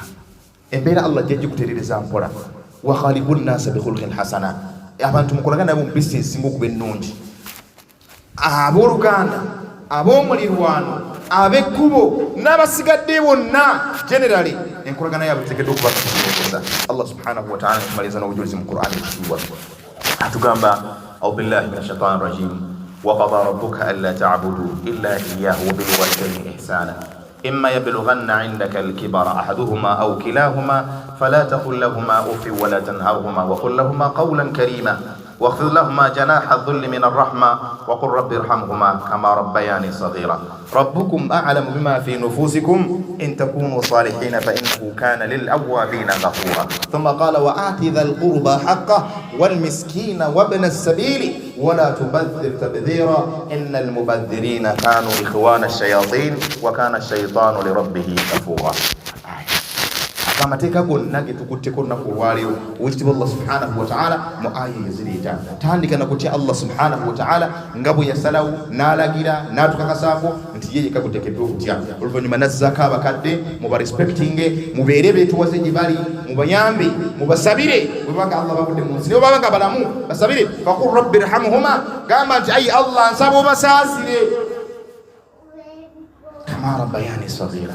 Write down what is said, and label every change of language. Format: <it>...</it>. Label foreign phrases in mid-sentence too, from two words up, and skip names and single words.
<lg>embeera Allah ajja gikutereereza mpola.</lg> <ar>وخالق الناس بخلق حسن,</ar> <lg>abantu mukolagana nabo mu bizinesi esinga okuba ennungi. abooluganda ab'omulirwano ab'ekkubo n'abasigadde bonna generally enkolagana yaabwe tegeddwa okuba kutegeeza.</lg> <ar>الله سبحانه وتعالى</ar> <lg>tumaliza n'obujulizi mu Qur'an ekitiibwa atugamba</lg> <ar>أعوذ بالله من الشيطان الرجيم وقضى ربك ألا تعبدوا إلا إياه وبالوالدين إحسانا إما يبلغن عندك الكبر أحدهما أو كلاهما فلا تقل لهما أف ولا تنهرهما وقل لهما قولا كريما واخفض لهما جناح الذل من الرحمة وقل رب ارحمهما كما ربياني صغيرا ربكم أعلم بما في نفوسكم إن تكونوا صالحين فإنه كان للأوابين غفورا. ثم قال وآت ذا القربى حقه والمسكين وابن السبيل ولا تبذر تبذيرا إن المبذرين كانوا إخوان الشياطين وكان الشيطان لربه كفورا.</ar> <lg>amateeka gonna getukutteko olunaku olwaleero owekitiibwa</lg> <ar>الله سبحانه وتعالى</ar> <lg>mu aya eziriita tandika nakutya</lg> <ar>الله سبحانه وتعالى</ar> <lg>nga bwe yasalawo n'alagira n'atukakasaako nti ye yekka guteekeddwa okutya. oluvannyuma nazzaako abakadde mubarespectinge mubeere beetuwaze gye bali mubayambe mubasabire bwe banga Allah babudde mu nsi ne bwe banga balamu basabire</lg> <ar>فقل رب ارحمهما</ar> <lg>gamba nti ayi Allah nsaba obasaasire</lg> <ar>كما ربياني صغيرا.</ar>